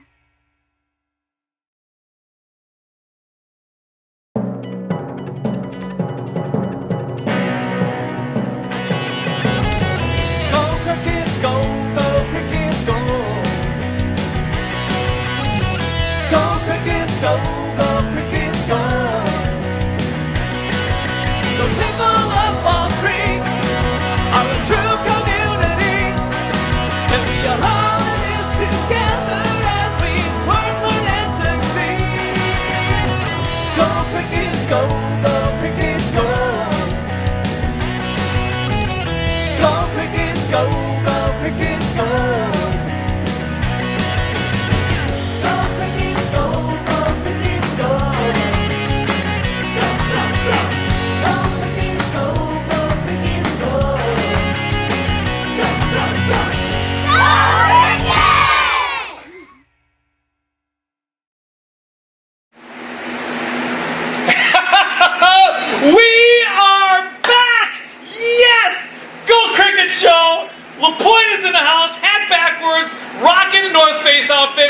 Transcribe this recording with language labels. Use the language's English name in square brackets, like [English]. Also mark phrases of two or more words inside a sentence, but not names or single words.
[English] Go Crickets, go, go Crickets, go. Go Crickets, go, go Crickets, go. The people of Fall Creek are a true community, and we are all in this together as we work, learn, and succeed. Go Crickets, go, go Crickets, go. Go Crickets, go, go Crickets, go. Go Crickets, go, go Crickets, go. Go, go, go. Go Crickets, go, go Crickets, go. Go, go, go. Go Crickets! We are back! Yes! Go Cricket Show! LaPointe is in the house, hat backwards, rocking a North Face outfit.